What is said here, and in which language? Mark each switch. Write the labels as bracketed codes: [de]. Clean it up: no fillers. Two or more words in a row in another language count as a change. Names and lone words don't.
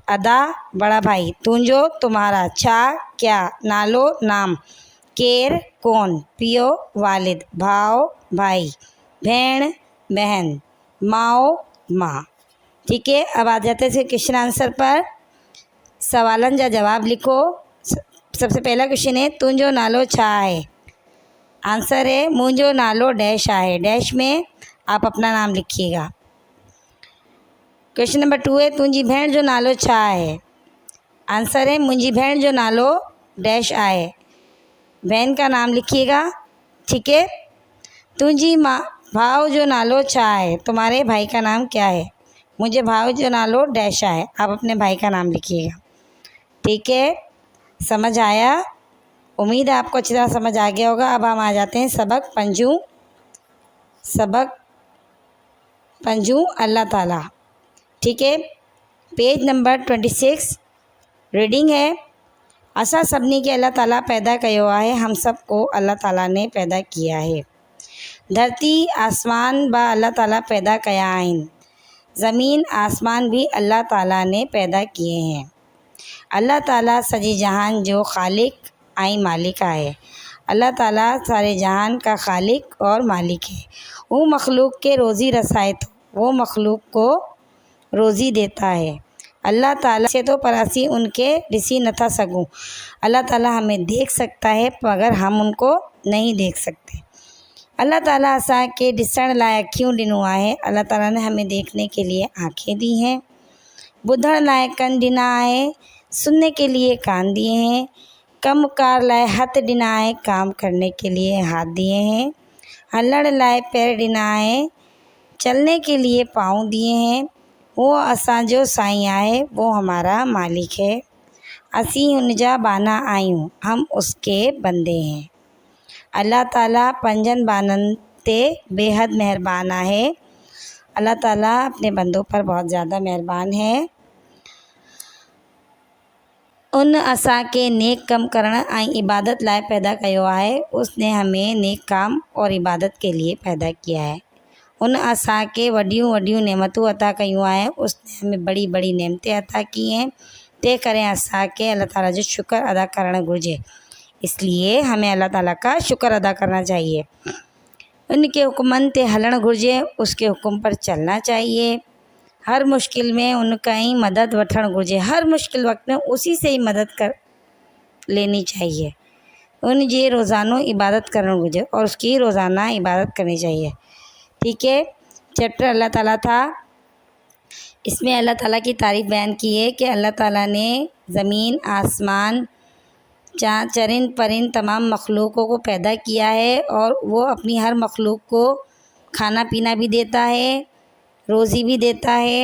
[hi] अदा बड़ा भाई, तुंजो तुम्हारा, छा क्या, नालो नाम, केर कौन, पियो वालिद, भाव भाई, भेण बहन, माओ माँ, ठीक है। अब आ जाते हैं [en] question answer [hi] पर। सवालन जा जवाब लिखो। सबसे पहला क्वेश्चन है [sd] तुंजो नालो छा [hi] है? आंसर है [sd] मुंजो नालो डैश आहे। [hi] डैश में आप अपना नाम लिखिएगा। [en] question number [hi] 2 है [sd] तुंजी भेण जो नालो छा [hi] है? आंसर है [sd] मुंजी भेण जो नालो डैश आहे। [hi] बहन का नाम लिखिएगा, ठीक है। [sd] तुझी माँ भाव जो नालो छा [hi] है, तुम्हारे भाई का नाम क्या है। [sd] मुझे भाव जो नालो डैशा [hi] है, आप अपने भाई का नाम लिखिएगा। ठीक है, समझ आया। उम्मीद है आपको अच्छी तरह समझ आ गया होगा। अब हम आ जाते हैं सबक पंजू अल्लाह ताला। ठीक है, [en] page number [hi] 26 रीडिंग है। [sd] असा सभिनी के अल्लाह ताला पैदा कयो आहे, [hi] हम सबको अल्लाह ताला ने पैदा किया है। [sd] धरती आसमान बा अल्लाह ताला पैदा कया आहिनि। [hi] ज़मीन आसमान भी अल्लाह ताला ने पैदा किए हैं। [sd] अल्लाह ताला सॼे जहान जो ख़ालिक ऐं मालिक आहे। [hi] अल्लाह ताला सारे जहान का खालिक और मालिक है। [sd] वो मखलूक के रोज़ी रसाए तो, [hi] वो मखलूक को रोज़ी देता है। [sd] अल्लाह ताला से तो परासी उनके ॾिसी नथा सघूं। [hi] अल्लाह ताला हमें देख सकता है मगर हम उनको नहीं देख सकते। [sd] अल्लाह ताला असांखे ॾिसण लाइ अखियूं ॾिनो आहे। [hi] अल्लाह ताला ने हमें देखने के लिए आँखें दी हैं। [sd] ॿुधण लाइ कन ॾिना आहे, [hi] सुनने के लिए कान दिए हैं। [sd] कम कार लाइ हथ ॾिना आहे, [hi] काम करने के लिए हाथ दिए हैं। [sd] हलण लाइ पैर ॾिना आहे, [hi] चलने के लिए पाँव दिए हैं। [sd] वो असांजो साईं आहे, [hi] वो हमारा मालिक है। [sd] असीं हुनजा बाना आहियूं, [hi] हम उसके बंदे हैं। [sd] अल्लाह ताला पंजन बाननि ते बेहद मेहरबान आहे। [hi] अल्लाह ताला अपने बंदों पर बहुत ज़्यादा मेहरबान है। [sd] उन असांखे नेक कम करण ऐं इबादत लाइ पैदा कयो आहे। [hi] उसने हमें नेक काम और इबादत के लिए पैदा किया है। [sd] उन असांखे वॾियूं वॾियूं नेमतूं अता कयूं आहे। [hi] उसने हमें बड़ी बड़ी नेमतें अता की हैं। [sd] तंहिं करे असांखे अल्लाह ताला जो शुक्र अदा करणु घुरिजे। [hi] इसलिए हमें अल्लाह ताला का शुक्र अदा करना चाहिए। [sd] उनके हुक्मनि ते हलणु घुरिजे, [hi] उसके हुक्म पर चलना चाहिए। [sd] हर मुश्किल में उनका ही मदद वठणु घुरिजे। [hi] हर मुश्किल वक्त में उसी से ही मदद कर लेनी चाहिए। [sd] उनजी रोज़ानो इबादत करणु घुरिजे [hi] और उसकी रोज़ाना इबादत करनी चाहिए। ठीक है, चैप्टर अल्लाह ताला था। इसमें अल्लाह ताला की तारीफ़ बयान की है कि अल्लाह ताला ने ज़मीन आसमान चरिंद परिंद तमाम मखलूक़ों को पैदा किया है और वो अपनी हर मखलूक को खाना पीना भी देता है, रोज़ी भी देता है।